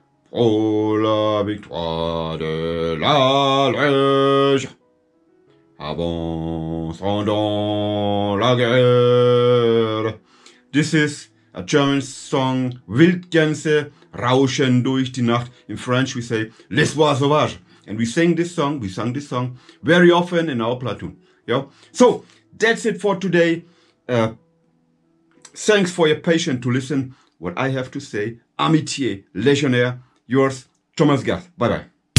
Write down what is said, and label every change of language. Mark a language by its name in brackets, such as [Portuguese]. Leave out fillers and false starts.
[French] Pour la victoire de la Légion, avançons dans la guerre. [English] This is a German song, [German] Wildgänse rauschen durch die Nacht. [English] In French we say, [French] Les voix sauvages. [English] And we sang this song very often in our platoon. Yeah? So, that's it for today. Thanks for your patience to listen what I have to say. Amitié, Legionnaire. Yours, Thomas Gast. Bye-bye.